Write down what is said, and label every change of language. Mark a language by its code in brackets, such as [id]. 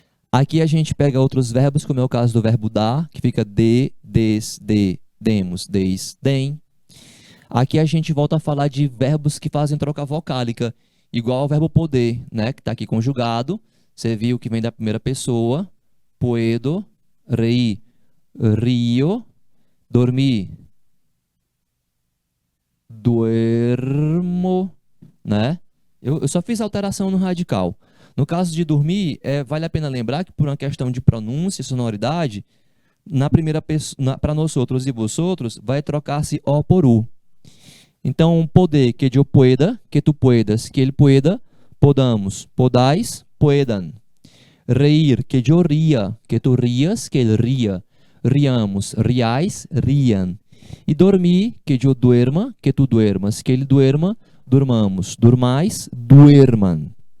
[pt] Aqui a gente pega outros verbos, como é o caso do verbo dar, que fica de, des, de, demos, des, dem. Aqui a gente volta a falar de verbos que fazem troca vocálica, Igual ao verbo poder, né? Que está aqui conjugado. Você viu que vem da primeira pessoa. [es] Puedo, reír, rio, dormir, duermo, né? [pt] Eu só fiz alteração no radical. No caso de dormir, vale a pena lembrar que por uma questão de pronúncia e sonoridade, na primeira pessoa, para nós outros e vós outros, vai trocar-se o por u. [es] Então, poder, que eu pueda, que tu puedas, que ele pueda, podamos, podais, puedan. Reír, que eu ria, que tu rias, que ele ria. Riamos, riais, riam. E dormir, que eu duerma, que tu duermas, que ele duerma, durmamos. Durmais, duerman.